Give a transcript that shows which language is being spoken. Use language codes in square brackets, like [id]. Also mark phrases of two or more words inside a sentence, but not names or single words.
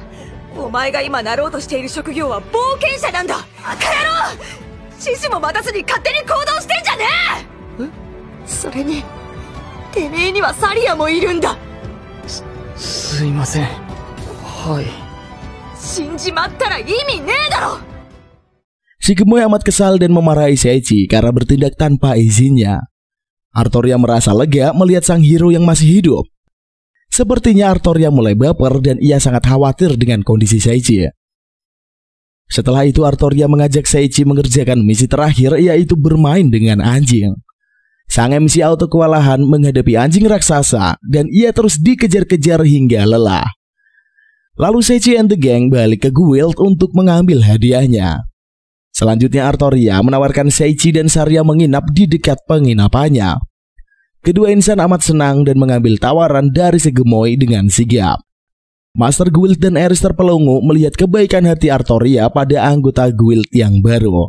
[ja] お前が今なろうとしている職業は冒険者なんだ。バカ野郎、指示も待たずに勝手に行動してんじゃねえ。それにてめえにはサリアもいるんだ。すいません。はい。死んじまったら意味ねえだろ。 [id] Si gemoy amat kesal dan memarahi Seichi karena bertindak tanpa izinnya. Artoria merasa lega melihat sang hero yang masih hidup. Sepertinya Artoria mulai baper dan ia sangat khawatir dengan kondisi Seichi. Setelah itu Artoria mengajak Seichi mengerjakan misi terakhir, yaitu bermain dengan anjing. Sang MC auto kewalahan menghadapi anjing raksasa dan ia terus dikejar-kejar hingga lelah. Lalu Seichi [en] and the gang [id] balik ke guild untuk mengambil hadiahnya. Selanjutnya Artoria menawarkan Seichi dan Saria menginap di dekat penginapannya. Kedua insan amat senang dan mengambil tawaran dari si gemoy dengan sigap. Master Guild dan Aris terpelongo melihat kebaikan hati Artoria pada anggota guild yang baru.